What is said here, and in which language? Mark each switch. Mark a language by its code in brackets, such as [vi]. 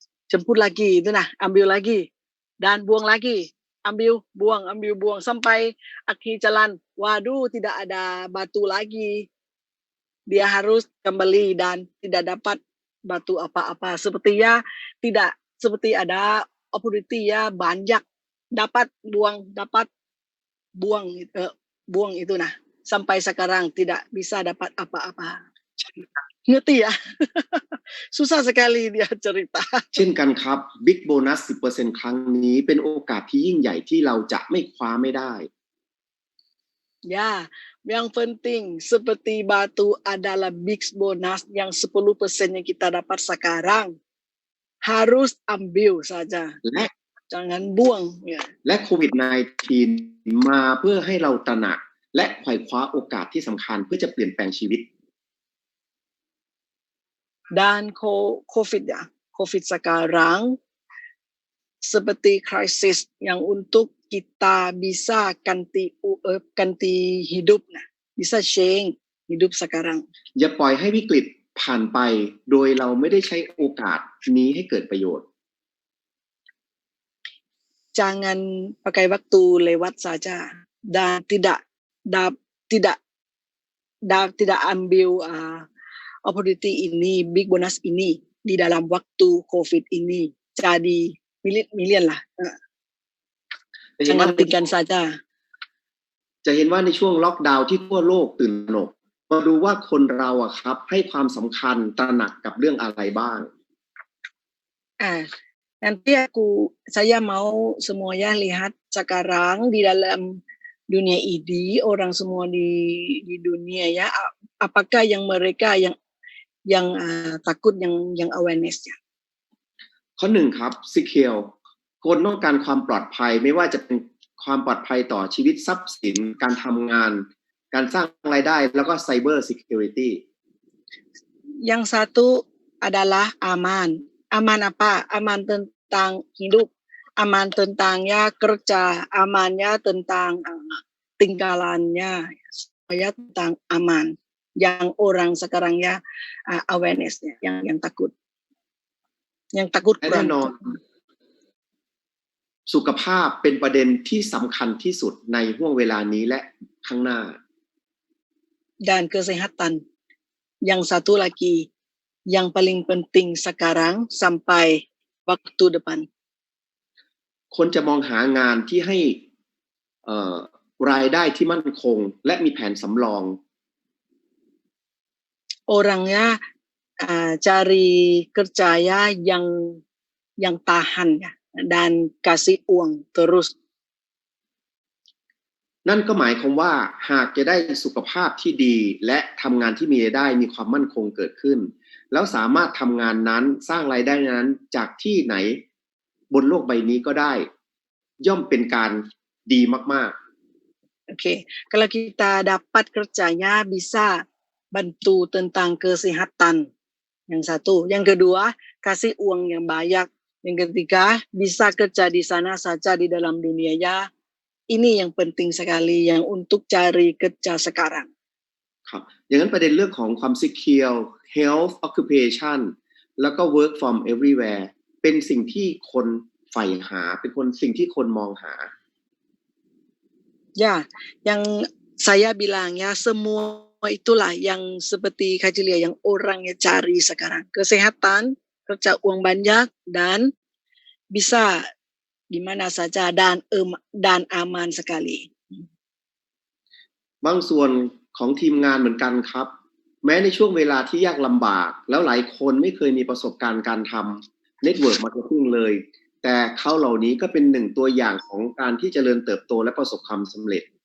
[id] jemput lagi, itu nah, ambil lagi dan buang lagi, ambil buang sampai akhir jalan, waduh tidak ada batu lagi, dia harus kembali dan tidak dapat batu apa-apa, sepertinya tidak seperti ada opportunity ya, banyak dapat buang itu nah, sampai sekarang tidak bisa dapat apa-apa. Ngerti ya? Susah sekali dia cerita. [th] เช่นกันครับ Big Bonus 10% ครั้งนี้เป็นโอกาสที่ยิ่งใหญ่ที่เราจะไม่คว้าไม่ได้ [id] Ya, yang penting seperti batu adalah big bonus yang 10% yang kita dapat sekarang. Harus ambil saja. [th] และ [id] Jangan buang. Ya. [th] และโควิด -19 มาเพื่อให้เราตระหนักและไขว่คว้าโอกาสที่สำคัญเพื่อจะเปลี่ยนแปลงชีวิต [id] Dan COVID ya, COVID sekarang seperti krisis yang untuk kita bisa ganti hidup, nah, bisa change hidup sekarang. [th] อย่าปล่อยให้วิกฤตผ่านไปโดยเราไม่ได้ใช้โอกาสนี้ให้เกิดประโยชน์ [id] Jangan pakai waktu lewat saja dan tidak ambil opportunity ini, big bonus ini di dalam waktu COVID ini. Jadi milian lah. Jangan tinggalkan saja. [th] จะเห็นว่าในช่วงล็อกดาวน์ที่ทั่วโลกตื่นตระหนกมาดูว่าคนเราอะครับให้ความสำคัญตระหนักกับเรื่องอะไรบ้าง [id] Nanti saya mau semuanya lihat sekarang di dalam dunia ini, orang semua di dunia ya, apakah yang mereka yang takut, yang awareness-nya. [th] ข้อหนึ่งครับ Secure คนต้องการความปลอดภัยไม่ว่าจะเป็นความปลอดภัยต่อชีวิตทรัพย์สินการทำงานการสร้างรายได้แล้วก็ Cyber Security [id] Yang satu adalah aman. Aman apa? Aman tentang hidup, aman tentang ya kerja, amannya tentang tinggalannya, supaya tentang aman. Yang orang sekarang ya awareness-nya, yang takut. Yang takut [th] และแน่นอนสุขภาพเป็นประเด็นที่สำคัญที่สุดในห่วงเวลานี้และข้างหน้า [id] Dan kesehatan. Yang satu lagi, yang paling penting sekarang sampai waktu depan. [th] คนจะมองหางานที่ให้รายได้ที่มั่นคงและมีแผนสำรอง [id] Orangnya cari kerja ya yang tahan ya dan kasih uang terus. [th] นั่นก็หมายความว่าหากจะได้สุขภาพที่ดีและทำงานที่มีรายได้มีความมั่นคงเกิดขึ้นแล้วสามารถทำงานนั้นสร้างรายได้นั้นจากที่ไหนบนโลกใบนี้ก็ได้ย่อมเป็นการดีมากๆ [id] Oke, kalau kita dapat kerjanya bisa bantu tentang kesehatan. Yang satu, yang kedua kasih uang yang banyak. Yang ketiga bisa kerja di sana saja di dalam dunia ya. Ini yang penting sekali yang untuk cari kerja sekarang. [th] ครับอย่างนั้นประเด็นเรื่องของความ [en] secure health occupation [th] แล้วก็ [en] work from everywhere [th] เป็นสิ่งที่คนใฝ่หาเป็นสิ่งที่คนมองหา [id] Ya, yang saya bilang ya semua itulah yang seperti Kak Julia yang orangnya cari sekarang. Kesehatan, kerja uang banyak dan bisa di mana saja dan aman sekali. [th] บางส่วนของทีมงานเหมือนกันครับแม้ในช่วงเวลาที่ยากลำบากแล้วหลายคนไม่เคยมีประสบการณ์การทำ network marketing เลยแต่เขาเหล่านี้ก็เป็นหนึ่งตัวอย่างของการที่เจริญเติบโตและประสบความสำเร็จ